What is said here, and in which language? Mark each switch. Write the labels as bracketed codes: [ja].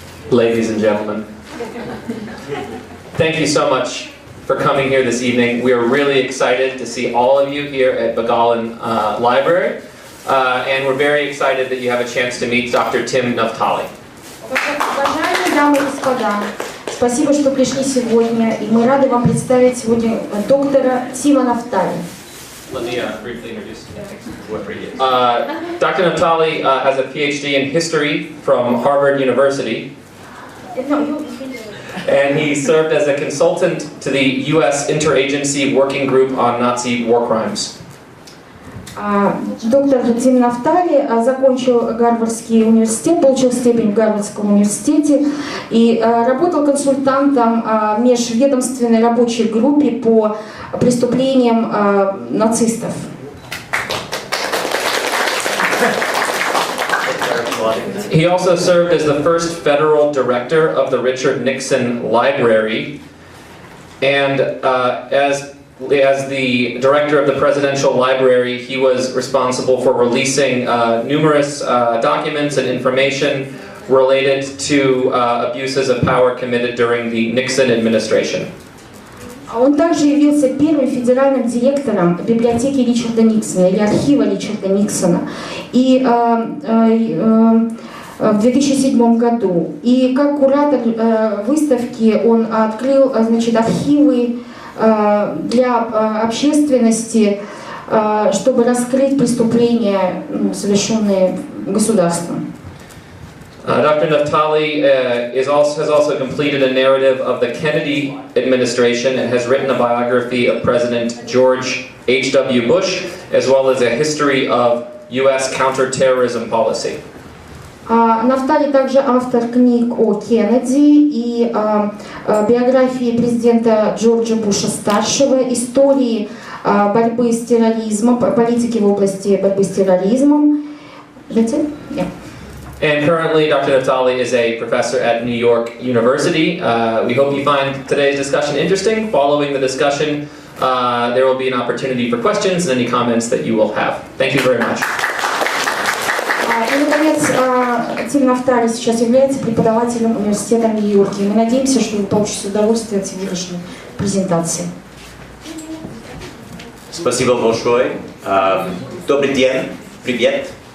[en] Ladies and gentlemen, thank you so much for coming here this evening. We are really excited to see all of you here at Bogalin Library, and we're very excited that you have a chance to meet Dr. Tim Naftali. [ru] Уважаемые дамы и господа, спасибо, что пришли сегодня, и мы рады вам представить сегодня доктора Тима Нафтали. [en] Let me briefly introduce whoever he is. Dr. Naftali has a PhD in history from Harvard University. And he served as a consultant to the U.S. Interagency Working Group on Nazi War Crimes. [ru] Доктор Тим Нафтали закончил Гарвардский университет, получил степень в Гарвардском университете и работал консультантом в межведомственной рабочей группе по преступлениям нацистов. [en] He also served as the first federal director of the Richard Nixon Library, and as the director of the Presidential Library, he was responsible for releasing numerous documents and information related to abuses of power committed during the Nixon administration. [ru] Он также явился первым федеральным директором библиотеки Ричарда Никсона, или архива Ричарда Никсона, и в 2007 году. И как куратор выставки он открыл, значит, архивы для общественности, чтобы раскрыть преступления, совершенные государством. [en] Dr. Naftali has also completed a narrative of the Kennedy administration and has written a biography of President George H.W. Bush, as well as a history of U.S. counterterrorism policy. [ru] Нафтали также автор книг о Кеннеди и биографии президента Джорджа Буша-старшего, истории борьбы с терроризмом, политики в области борьбы с терроризмом. [en] And currently, Dr. Naftali is a professor at New York University. We hope you find today's discussion interesting. Following the discussion, there will be an opportunity for questions and any comments that you will have. Thank you very much. [ru] И, наконец, Тим Нафтали сейчас является преподавателем университета в Нью-Йорке. Мы надеемся, что вы получите удовольствие от сегодняшней презентации. Спасибо большое. Добрый день. Привет.